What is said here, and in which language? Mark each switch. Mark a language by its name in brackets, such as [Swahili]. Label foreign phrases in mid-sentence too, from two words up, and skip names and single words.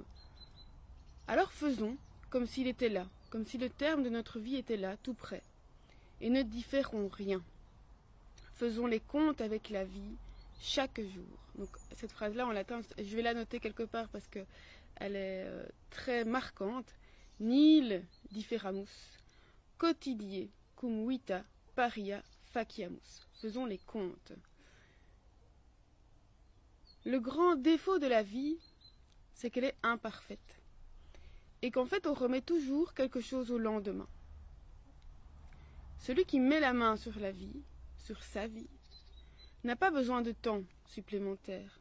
[French] Alors faisons comme s'il était là, comme si le terme de notre vie était là, tout près. Et ne différons rien. Faisons les comptes avec la vie chaque jour. Donc cette phrase-là en latin, je vais la noter quelque part parce qu'elle est très marquante. [Latin] Nil differamus, quotidie cum vita paria faciamus. [French] Faisons les comptes. Le grand défaut de la vie, c'est qu'elle est imparfaite. Et qu'en fait, on remet toujours quelque chose au lendemain. Celui qui met la main sur la vie, sur sa vie, n'a pas besoin de temps supplémentaire.